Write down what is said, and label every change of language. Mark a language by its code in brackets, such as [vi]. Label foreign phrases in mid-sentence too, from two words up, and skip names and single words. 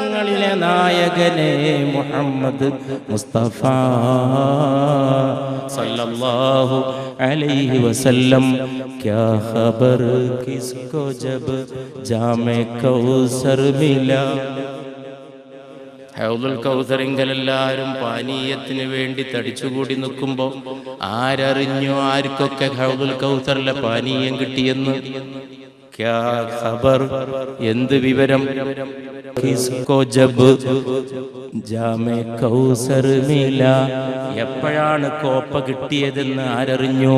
[ml] കാലങ്ങളിലെ നായകനെ മുഹമ്മദ് മുസ്തഫ [ar] صلى الله عليه وسلم [ur] کیا خبر کس کو جب جامِ کوثر ملا [ml] ഹൗദുൽ കൗസറിങ്കൽ എല്ലാവരും പാനീയത്തിന് വേണ്ടി തടിച്ചുകൂടി നിൽക്കുമ്പോൾ ആരറിഞ്ഞു ആർക്കൊക്കെ ഹൗദുൽ കൗസറിലെ പാനീയം കിട്ടിയെന്ന്? [ur] کیا خبر, [ml] എന്ത് വിവരം? [ur] کس کو جب جامِ کوثر ملا, [ml] എപ്പോഴാണ് കോപ്പ കിട്ടിയതെന്ന് ആരറിഞ്ഞു?